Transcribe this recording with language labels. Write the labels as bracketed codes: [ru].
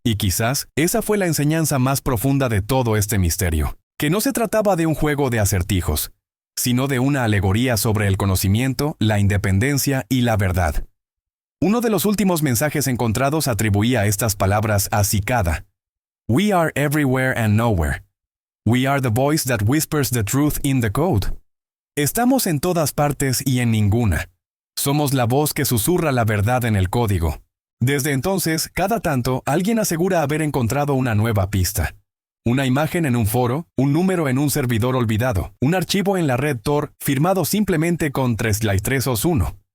[es] Y quizás esa fue la enseñanza más profunda de todo este misterio, que no se trataba de un juego de acertijos, sino de una alegoría sobre el conocimiento, la independencia y la verdad. Uno de los últimos mensajes encontrados atribuía estas palabras a Cicada. [en] We are everywhere and nowhere. We are the voice that whispers the truth in the code. [es] Estamos en todas partes y en ninguna. Somos la voz que susurra la verdad en el código. Desde entonces, cada tanto, alguien asegura haber encontrado una nueva pista. Una imagen en un foro, un número en un servidor olvidado, un archivo en la red Tor firmado simplemente con 3/321.